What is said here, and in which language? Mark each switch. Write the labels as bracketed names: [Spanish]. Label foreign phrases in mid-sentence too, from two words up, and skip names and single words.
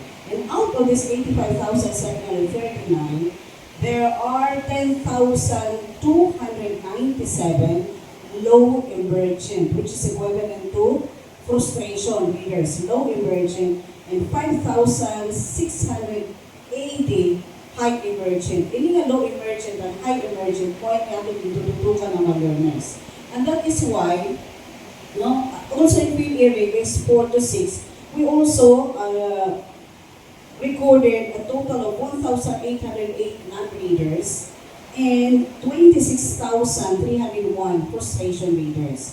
[English] And out of this 85,739, there are 10,297 low emergent, which is equivalent to frustration readers, low emergent, and 5,680 high emergent. [Filipino] Ini nga [English] low emergent and high emergent, [Filipino] point natin ditututukan ng mga learners. [English] And that is why, also in field area, grades 4 to 6, we also recorded a total of 1,808 non-readers and 26,301 frustration readers.